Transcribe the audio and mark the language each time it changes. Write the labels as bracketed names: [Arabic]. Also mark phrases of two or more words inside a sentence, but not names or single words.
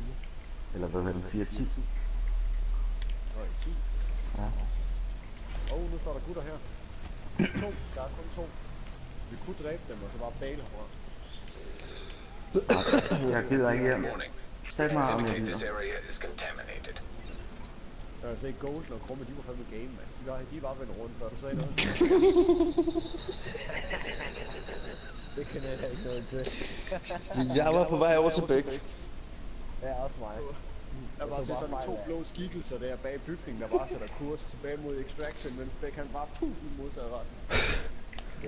[Danish] Eller hvad hedder det, 4-10. Og i 10. Ja. Nu står der gutter her. 2. Der er kun 2. Vi kunne dræbe dem, og så bare bale herfra. Jeg gider ikke hjem. [English] Warning. [Danish] Sæt mig om [English] Indicate [Danish] jeg [English] this [Danish] gider. [English] area is contaminated. [Danish] Jeg har set Golden og Krumme, de var fandme game, mand. De var vendt rundt, før du sagde noget. Det kan jeg ikke noget til. Jeg var på vej over til Bæk. Ja, også mig. Jeg bare se sådan to blå skikkelser der bag bygningen, der bare sætter kurs tilbage mod Extraction, mens Bæk han bare i modsat retning.